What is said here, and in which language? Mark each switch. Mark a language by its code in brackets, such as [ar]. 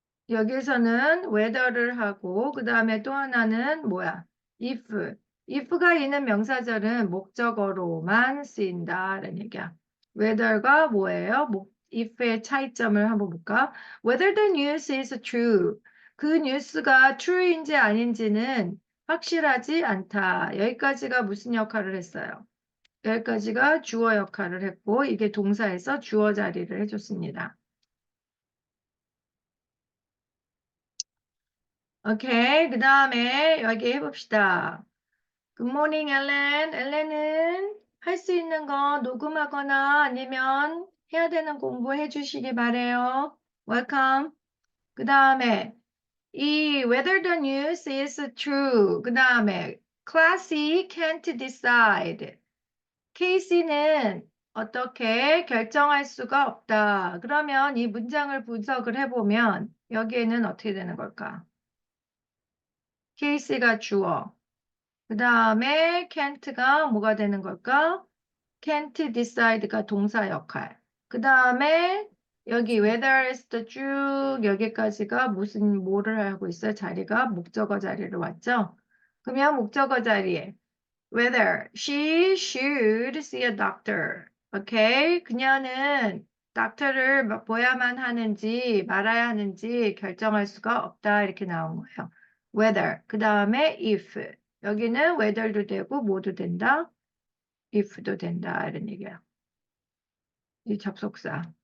[ko] 여기서는 whether를 하고 그 다음에 또 하나는 뭐야? [en] if. [ko] if가 있는 명사절은 목적어로만 쓰인다라는 얘기야. whether가 뭐예요? if의 차이점을 한번 볼까? [en] Whether the news is true. [ko] 그 뉴스가 true인지 아닌지는 확실하지 않다. 여기까지가 무슨 역할을 했어요? 여기까지가 주어 역할을 했고 이게 동사에서 주어 자리를 해줬습니다. 오케이. 그 다음에 여기 해봅시다. 굿모닝 엘렌. 엘렌은 할 수 있는 거 녹음하거나 아니면 해야 되는 공부 해주시기 바래요. [en] 웰컴. 그 다음에 이 whether the news is true. 그 다음에 classy can't decide. [ko] 케이시는 어떻게 결정할 수가 없다. 그러면 이 문장을 분석을 해보면 여기에는 어떻게 되는 걸까? 케이시가 주어. 그 다음에 can't가 뭐가 되는 걸까? can't decide가 동사 역할. 그 다음에 여기 whether is the 쭉 여기까지가 뭐를 하고 있어요? 자리가 목적어 자리로 왔죠? 그러면 목적어 자리에 [en] whether she should see a doctor. 오케이? [ko] 그녀는 닥터를 보야만 하는지 말아야 하는지 결정할 수가 없다. 이렇게 나온 거예요. whether. 그 다음에 if. 여기는 whether도 되고 뭐도 된다. if도 된다. 이런 얘기야. 이 접속사.